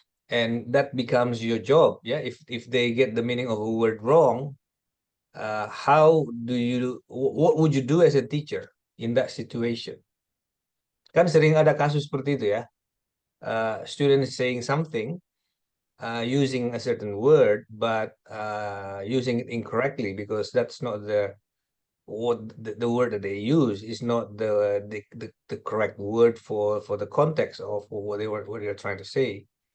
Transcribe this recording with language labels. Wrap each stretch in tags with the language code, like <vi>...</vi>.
<en>And that becomes your job, ya. If they get the meaning of a word wrong, what would you do as a teacher in that situation?</en> <id>Kan sering ada kasus seperti itu ya.</id> <en>Students saying something using a certain word, but using it incorrectly because that's not the word that they use is not the correct word for the context of what they're trying to say.</en>